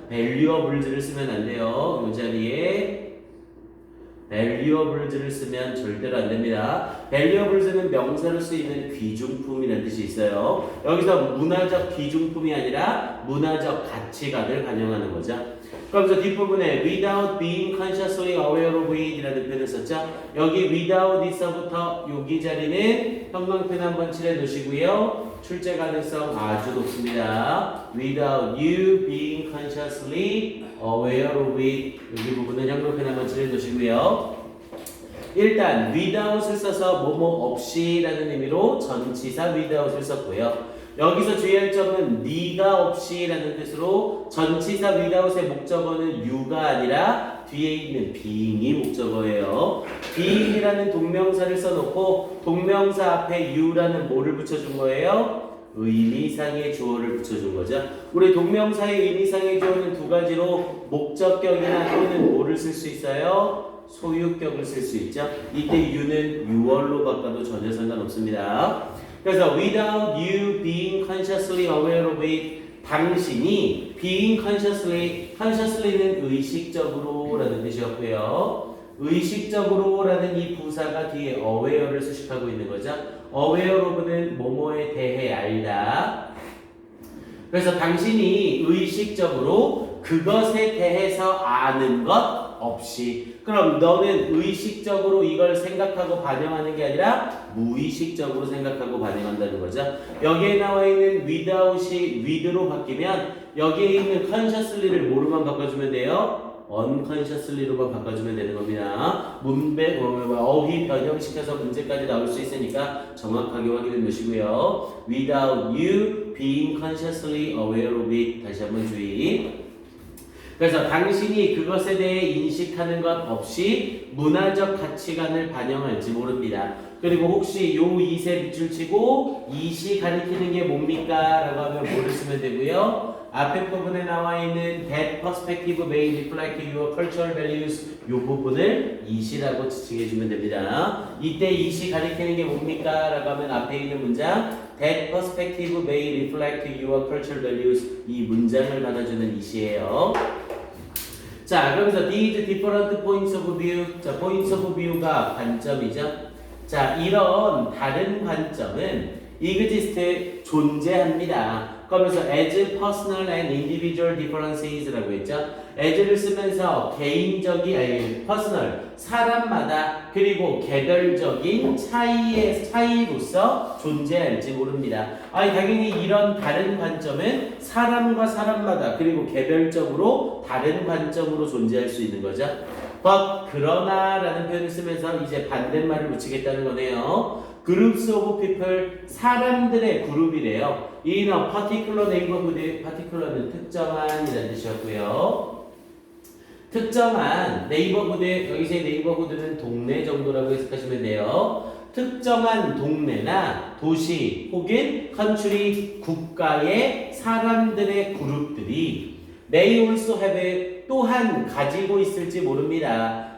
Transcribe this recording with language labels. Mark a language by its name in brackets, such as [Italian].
[Korean] valuables를 쓰면 안 돼요. 이 자리에 valuables를 쓰면 절대로 안 됩니다. valuables는 명사로 쓰이는 귀중품이라는 뜻이 있어요. 여기서 문화적 귀중품이 아니라 문화적 가치관을 반영하는 거죠. 그러면서 뒷부분에 [English] without being consciously aware of it [Korean] 이라는 표현을 썼죠. 여기 without it서부터 여기 자리는 형광펜 한번 칠해 놓으시고요. 출제 가능성 아주 높습니다. [English] without you being consciously aware of it, [Korean] 여기 부분은 형광펜 한번 칠해 놓으시고요. 일단 without을 써서 뭐뭐 없이 라는 의미로 전치사 without을 썼고요. 여기서 주의할 점은 네가 없이 라는 뜻으로 전치사 without의 목적어는 you가 아니라 뒤에 있는 being이 목적어예요. being이라는 동명사를 써놓고 동명사 앞에 you라는 뭐를 붙여준 거예요? 의미상의 주어를 붙여준 거죠. 우리 동명사의 의미상의 주어는 두 가지로 목적격이나 또는 뭐를 쓸 수 있어요? 소유격을 쓸 수 있죠. 이때 you는 you어로 바꿔도 전혀 상관없습니다. 그래서 [English] without you being consciously aware of it, [Korean] 당신이 being consciously는 의식적으로 라는 뜻이었고요. 의식적으로 라는 이 부사가 뒤에 aware를 수식하고 있는 거죠. aware of는 뭐뭐에 대해 알다. 그래서 당신이 의식적으로 그것에 대해서 아는 것 없이, 그럼 너는 의식적으로 이걸 생각하고 반영하는 게 아니라 무의식적으로 생각하고 반영한다는 거죠. 여기에 나와 있는 without이 with로 바뀌면 여기에 있는 consciously를 뭐로만 바꿔주면 돼요? unconsciously로만 바꿔주면 되는 겁니다. 문배, 어휘 변형시켜서 문제까지 나올 수 있으니까 정확하게 확인해 놓으시고요. [English] without you being consciously aware of it, [Korean] 다시 한번 주의. 그래서 당신이 그것에 대해 인식하는 것 없이 문화적 가치관을 반영할지 모릅니다. 그리고 혹시 요 이세 밑줄 치고 이시 가리키는 게 뭡니까? 라고 하면 뭐를 쓰면 되고요. 앞에 부분에 나와 있는 [English] that perspective may reflect your cultural values, [Korean] 요 부분을 이시라고 지칭해 주면 됩니다. 이때 이시 가리키는 게 뭡니까? 라고 하면 앞에 있는 문장 [English] that perspective may reflect your cultural values, [Korean] 이 문장을 받아주는 이시예요. 자, 그러면서 [English] these different points of view, [Korean] 자, points of view가 관점이죠. 자, 이런 다른 관점은 exist, 존재합니다. 그러면서 [English] as personal and individual differences [Korean] 라고 했죠. as를 쓰면서 개인적인, personal, 사람마다 그리고 개별적인 차이로서 존재할지 모릅니다. 당연히 이런 다른 관점은 사람과 사람마다 그리고 개별적으로 다른 관점으로 존재할 수 있는 거죠. but 그러나 라는 표현을 쓰면서 이제 반대말을 붙이겠다는 거네요. [English] groups of people, [Korean] 사람들의 그룹이래요. [English] in a particular neighborhood, [Korean] particular는 특정한이라는 뜻이었고요. 특정한 네이버후드, 여기서의 네이버후드는 동네 정도라고 해석하시면 돼요. 특정한 동네나 도시 혹은 컨트리, 국가의 사람들의 그룹들이 [English] may also have, [Korean] 또한 가지고 있을지 모릅니다.